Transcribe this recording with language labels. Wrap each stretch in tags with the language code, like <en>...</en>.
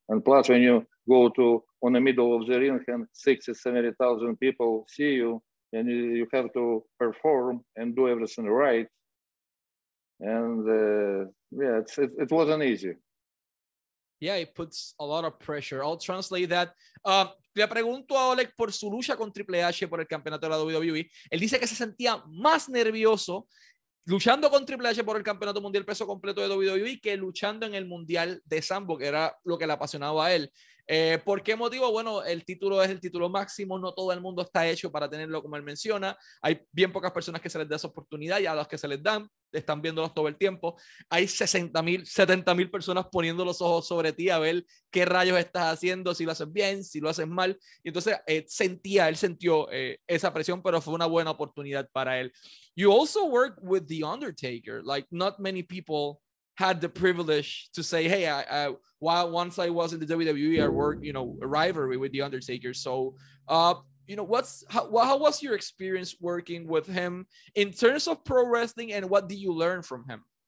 <en>And plus, when you go to on the middle of the ring and 60, 70,000 people see you, and you have to perform and do everything right. And yeah, it wasn't easy. Yeah, it puts a lot of pressure. I'll translate that.</en> <es>Le pregunto a Oleg por su lucha con Triple H por el campeonato de la WWE. Él dice que se sentía más nervioso luchando con Triple H por el campeonato mundial peso completo de WWE que luchando en el mundial de sambo, que era lo que le apasionaba a él. ¿Por qué motivo? Bueno, el título es el título máximo, no todo el mundo está hecho para tenerlo como él menciona, hay bien pocas personas que se les da esa oportunidad y a los que se les dan, están viéndolos todo el tiempo, hay 60,000, 70,000 personas poniendo los ojos sobre ti a ver qué rayos estás haciendo, si lo haces bien, si lo haces mal, y entonces él sintió esa presión, pero fue una buena oportunidad para él.</es> <en>You also work with the Undertaker, like not many people had the privilege to say, hey, while once I was in the WWE, I worked, you know, a rivalry with the Undertaker. So, you know, how was your experience working with him in terms of pro wrestling, and what did you learn from him?</en>